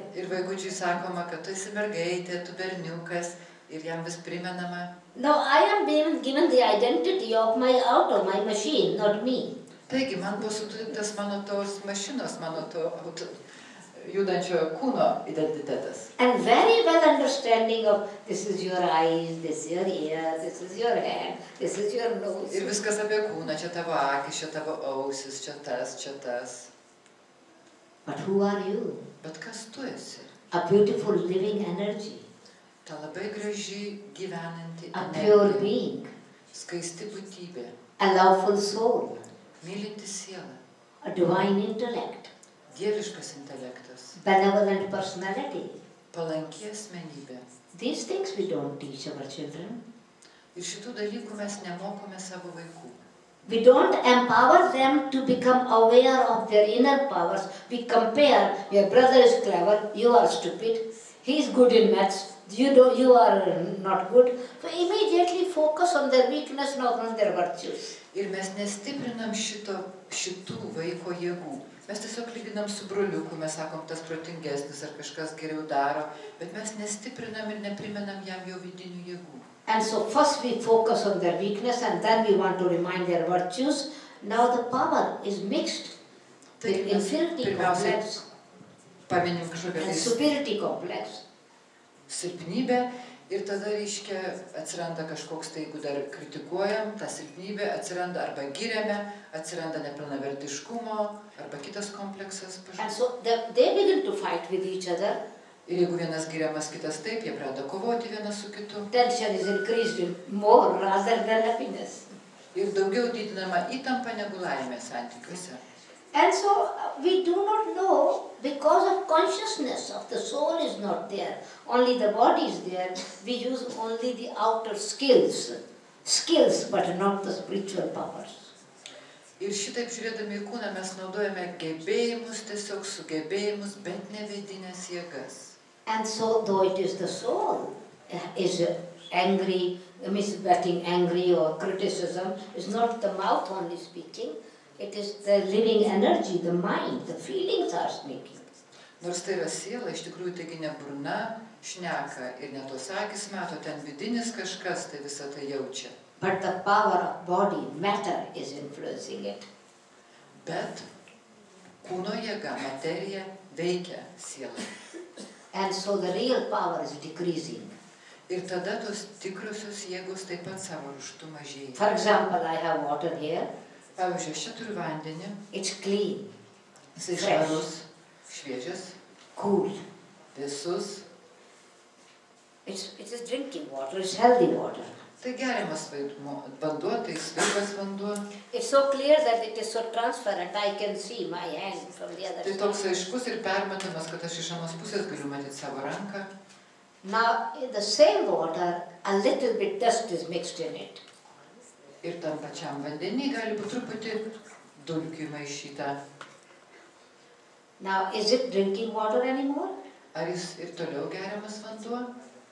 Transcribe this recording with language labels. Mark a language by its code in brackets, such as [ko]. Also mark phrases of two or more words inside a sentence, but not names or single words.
[lt] Ir vaikučiui sakoma, kad tu esi mergaitė, tu berniukas, ir jam vis primenama. [en] No, I am being given the identity of my auto, my machine, not me. [lt] Taigi, man buvo sudarytas mano tos mašinos, mano to judančio kūno identitetas. [en] And very well understanding of this is your eyes, this is your ear, this is your hand, this is your nose. [lt] Ir viskas apie kūną, čia tavo akis, čia tavo ausis, čia tas, čia tas. [en] But who are you? [lt] Bet kas tu esi? [en] A beautiful living energy. [lt] Ta labai graži gyvenanti [en] A pure being. [lt] Skaisti būtybė. [en] A loveful soul. [lt] Mylinti siela. [en] A divine intellect. [lt] Dieviškas intelektas. [en] Benevolent personality. [lt] Palanki asmenybė. [en] These things we don't teach our children. [lt] Ir šitų dalykų mes nemokome savo vaikų. [en] We don't empower them to become aware of their inner powers. We compare, your brother is clever, you are stupid, he is good in maths, you are not good. So immediately focus on their weakness, not on their virtues. [lt] Ir mes nestiprinam šitų vaiko jėgų. Mes tiesiog lyginam su broliuku, mes sakom, tas protingesnis ar kažkas geriau daro, bet mes nestiprinam ir neprimenam jam jo vidinių jėgų. [en] And so first we focus on their weakness and then we want to remind their virtues. Now the power is mixed with infinity complex and superiority complex. [lt] Silpnybė ir tada reiškia atsiranda kažkoks, tai jeigu dar kritikuojam, ta silpnybė atsiranda arba giriame, atsiranda nepilnavertiškumo arba kitas kompleksas. [en] And so they begin to fight with each other. [lt] Ir jeigu vienas giriamas, kitas taip, jie pradeda kovoti vienas su kitu. [en] Tension is increased in more rather than happiness. [lt] Ir daugiau didinama įtampa negu laimė santykiuose. [en] And so we do not know, because of consciousness of the soul is not there, only the body is there, we use only the outer skills but not the spiritual powers. [lt] Ir šitaip žiūrėdami į kūną mes naudojame gebėjimus, tiesiog sugebėjimus, bet ne vidinės jėgas. [en] And so, though it is the soul is angry, getting angry or criticism, is not the mouth only speaking, it is the living energy, the mind, the feelings are speaking. [lt] Nors tai yra siela, iš tikrųjų taigi ne burna šneka ir net tos akis mato, ten vidinis kažkas, tai visą tai jaučia. [en] But the power of body, matter is influencing it. [lt] Bet kūno jėga, materija veikia sielą. [en] And so the real power is decreasing. [lt] Ir tada tos tikrosios jėgos taip pat savo ruštu mažėja. [en] For example, I have water here. [lt] Pavyzdžiui, aš čia turiu vandenį. [en] It's clean, [lt] Jisai švarus, šviežias, [en] cool. [lt] vėsus. [en] It is drinking water, it's healthy water. [lt] Tai geriamas vanduo, tai sveikas vanduo. [en] It's so clear that it is so transparent, I can see my hand from the other [lt] Tai [en] side. [lt] toks aiškus ir permatomas, kad aš iš anos pusės galiu matyti savo ranką. [en] Now, in the same water, a little bit dust is mixed in it. [lt] Ir tam pačiam vandenį gali būti truputį dulkių maišyta. [en] Now, is it drinking water anymore? [lt] Ar jis ir toliau geriamas vanduo?